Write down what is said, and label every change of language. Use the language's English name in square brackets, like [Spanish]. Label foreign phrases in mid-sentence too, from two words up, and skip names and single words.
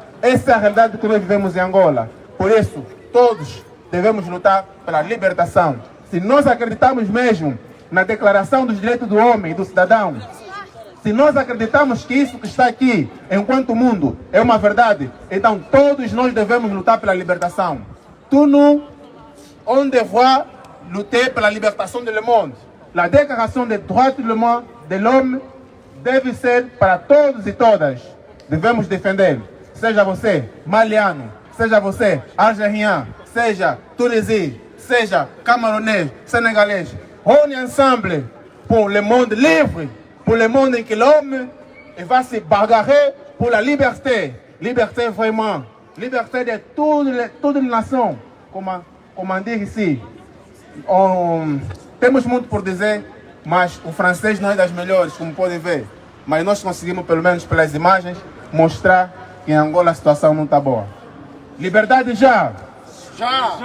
[Portuguese] Essa é a realidade que nós vivemos em Angola. Por isso, todos devemos lutar pela libertação. Se nós acreditamos mesmo na Declaração dos Direitos do Homem e do Cidadão, se nós acreditamos que isso que está aqui, enquanto mundo, é uma verdade, então todos nós devemos lutar pela libertação. [French] Tout nous, on devoir lutter [Portuguese] pela libertação do mundo. A Declaração [French] des Droits de l'Homme [Portuguese] deve ser para todos e todas. Devemos defender. Seja você maliano, seja você algérien, seja tunisien, seja camerounais, senegalês. [French] On est ensemble pour le monde libre. Pour le monde en que l'homme va se bagarrer pour la liberté. Liberté vraiment. Liberté de toutes les nations. [Portuguese] Como diz ici. Temos muito por dizer, mas o francês não é das melhores, como podem ver. Mas nós conseguimos, pelo menos pelas imagens, mostrar que em Angola a situação não está boa. Liberdade já! Já!